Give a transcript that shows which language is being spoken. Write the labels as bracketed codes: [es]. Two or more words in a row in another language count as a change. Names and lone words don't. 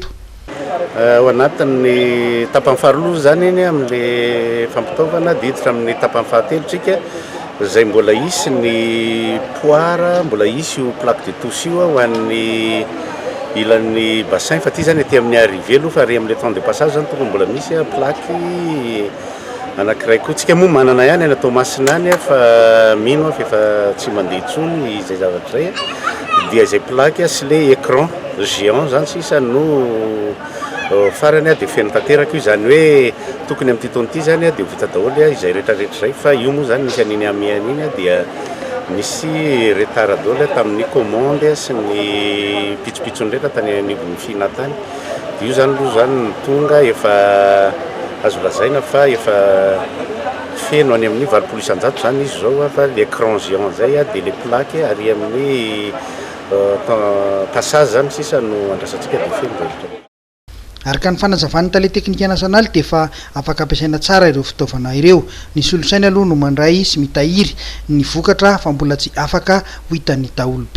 [mg] Ao anatin'ny tapany faharoa zany iny amin'le fampitaovana diditra amin'ny tapany fahatelotsika zay mbola isy ny poara mbola isy io [fr] plaque de touche [mg] io ho an'ny ilan'ny bassin fa ty zany aty amin'ny arrivé aloha fa ary amin' [fr] le temps de passage [mg] zany tonga mbola misy plaque anankiray koa tsika moa manana ihany any atao masina any fa mino fa efa tsy mandeha intsony izay zavatra zay dia izay plaque sy [fr] le écran géant [mg] zany sisa no farany dia feno tanteraka io zany hoe tokony amin'ity taona ity zany dia ho vita daholo izay rehetrarehetra zay fa io moa zany misy an'iny amiany iny dia misy retard daholo tamin'ny commande sy ny pitsopitsony rehetra tany anivon'ny fina tany io zany aloha zany tonga efa azo lazaina fa efa feno any amin'ny 900 zany izy zao fa [fr] l'écran géant [mg] zay dia [fr] les plaques [mg] ary amin'ny passage zany sisa no andrasantsika dia feno rehetra. Araka ny fanazavany tale teknika nasionaly dia efa afaka ampiasaina tsara ireo fitaovana ireo. Ny solosaina aloha no mandray sy mitahiry ny vokatra fa mbola tsy afaka ho hitan'ny daholo be.